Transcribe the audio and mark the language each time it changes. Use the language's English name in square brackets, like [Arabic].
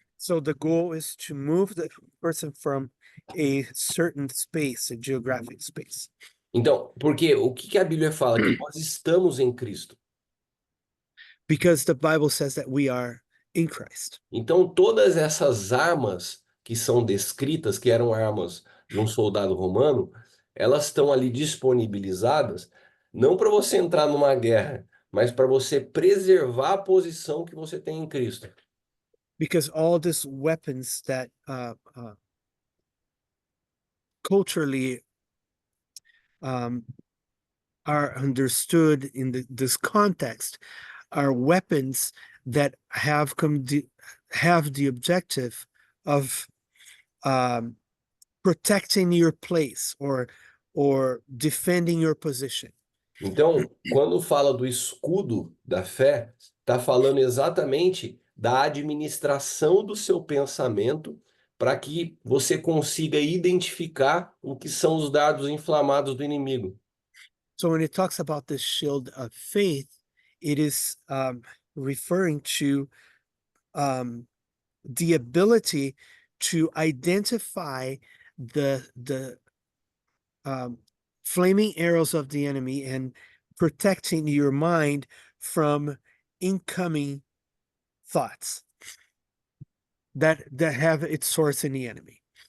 [English] So the goal is to move the person from a certain space, a geographic space. [Portuguese] Então, porque o que a Bíblia fala? Que nós estamos em Cristo. [English] Because the Bible says that we are in Christ. [Portuguese] Então, todas essas armas que são descritas, que eram armas de um soldado romano, elas estão ali disponibilizadas, não para você entrar numa guerra, mas para você preservar a posição que você tem em Cristo. [English] Because all these weapons that culturally are understood in this context are weapons that have the objective of protecting your place or defending your position. [Portuguese] Então, quando fala do escudo da fé, está falando exatamente da administração do seu pensamento para que você consiga identificar o que são os dardos inflamados do inimigo. [English] So when it talks about the shield of faith, it is referring to the ability to identify the flaming arrows of the enemy and protecting your mind from incoming thoughts that have its source in the enemy.